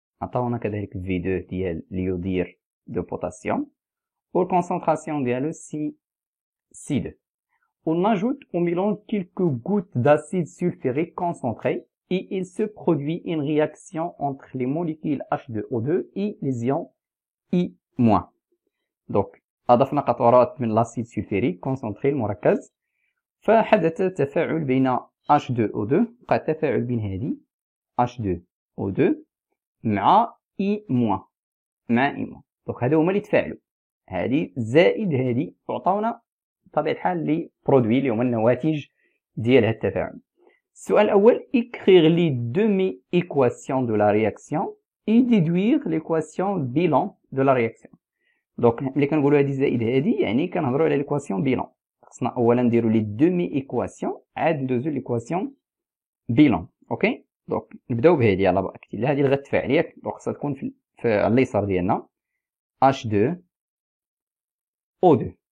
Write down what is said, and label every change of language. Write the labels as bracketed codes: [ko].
[ar] عطاونا كذلك V2 ديال اليودير [fr] de potassium [ar] والكونسونطراسيون ديالو C2. [fr] On ajoute au mélange quelques gouttes d'acide sulfurique concentré et il se produit une réaction entre les molécules H2O2 et les ions I-. [ar] Donc أضفنا قطرات من الأسيد سلفوريك كونسنتري المركز، فحدث تفاعل بين H2O2، وقع التفاعل بين هذه H2O2 مع I-. دونك هادو هما اللي تفاعلوا، هذه زائد هذه، وعطاونا بطبيعة الحال لي برودوي اللي هما النواتج ديال هاد التفاعل. السؤال الأول: [fr] écrire les demi-équations de la réaction et déduire l'équation bilan de la réaction. [ar] دونك ملي كنقولوا هادي زائد هادي يعني كنهضروا على [fr] l'équation bilan. [ar] خصنا أولا نديرو لي [fr] demi-équations [ar] عاد ندوزو [fr] l'équation bilan. [ar] اوكي، دونك نبداو بهادي على بركة الله. هادي اللي غتفاعل ياك، دونك خصها تكون في على اليسار ديالنا H2O2.